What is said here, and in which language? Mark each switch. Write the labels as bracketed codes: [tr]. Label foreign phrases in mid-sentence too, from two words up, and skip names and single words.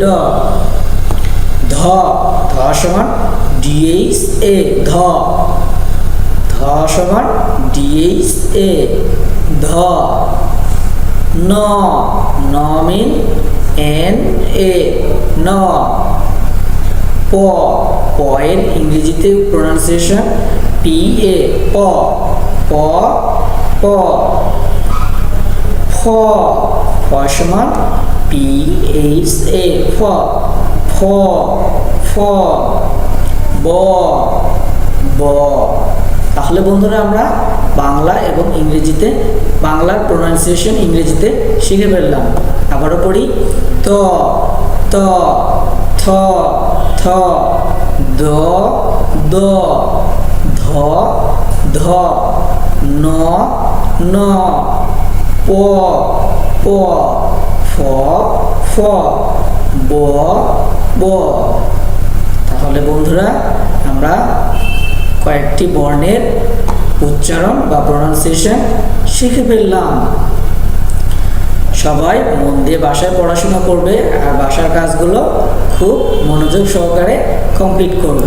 [bn] ধ সমান DHA, ধ, ধ সমান DHA, ধ। ন মিন NA, ন। প এর ইংরেজিতে প্রোনাউন্সিয়েশন PA, প, প, প। ফ সমান PHA, ফ, ফ, ফ। ব। তাহলে বন্ধুরা আমরা বাংলা এবং ইংরেজিতে, বাংলার প্রোনাউন্সিয়েশন ইংরেজিতে শিখে ফেললাম। আবারও পড়ি, ত, থ, দ, ধ, ন, প, ফ, ব। তাহলে বন্ধুরা আমরা কয়েকটি বর্ণের উচ্চারণ বা প্রোনাউন্সিয়েশন শিখে ফেললাম। সবাই মন দিয়ে বাসায় পড়াশোনা করবে আর বাসার কাজগুলো খুব মনোযোগ সহকারে কমপ্লিট করবে।